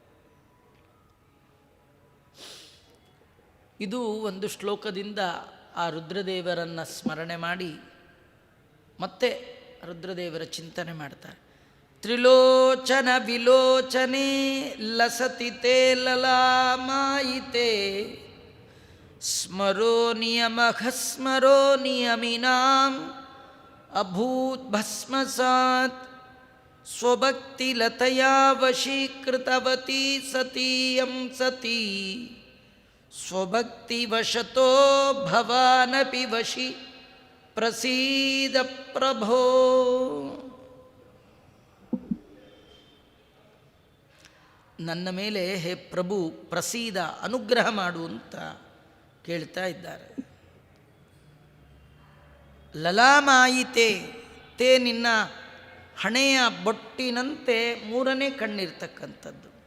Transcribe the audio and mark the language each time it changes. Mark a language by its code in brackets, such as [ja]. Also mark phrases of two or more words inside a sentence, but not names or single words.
[kn] ಇದು ಒಂದು ಶ್ಲೋಕದಿಂದ ಆ ರುದ್ರದೇವರನ್ನು ಸ್ಮರಣೆ ಮಾಡಿ ಮತ್ತೆ ರುದ್ರದೇವರ ಚಿಂತನೆ ಮಾಡ್ತಾರೆ. [sa] ತ್ರಿಲೋಚನ ವಿಲೋಚನೆ ಲಸತಿ ತೇ ಲಲಾಮಾಯಿತೆ ಸ್ಮರೋ ನಿಯಮಃ ಸ್ಮರೋ ನಿಯಮಿನಾಂ ಅಭೂತ್ ಭಸ್ಮಸಾತ್ ಸ್ವಭಕ್ತಿಲತಯಾ ವಶೀಕೃತವತಿ ಸತೀಯಂ ಸತೀ ಸ್ವಭಕ್ತಿವಶತೋ ಭವಾನಪಿ ವಶಿ ಪ್ರಸೀದ ಪ್ರಭೋ. [kn] ನನ್ನ ಮೇಲೆ [sa] ಹೇ ಪ್ರಭು ಪ್ರಸೀದ, [kn] ಅನುಗ್ರಹ ಮಾಡು ಅಂತ ಕೇಳ್ತಾ ಇದ್ದಾರೆ. [sa] ಲಲಾಮಾಯಿತೆ, ತೇ [kn] ನಿನ್ನ ಹಣೆಯ ಬೊಟ್ಟಿನಂತೆ ಮೂರನೇ ಕಣ್ಣಿರ್ತಕ್ಕಂಥದ್ದು.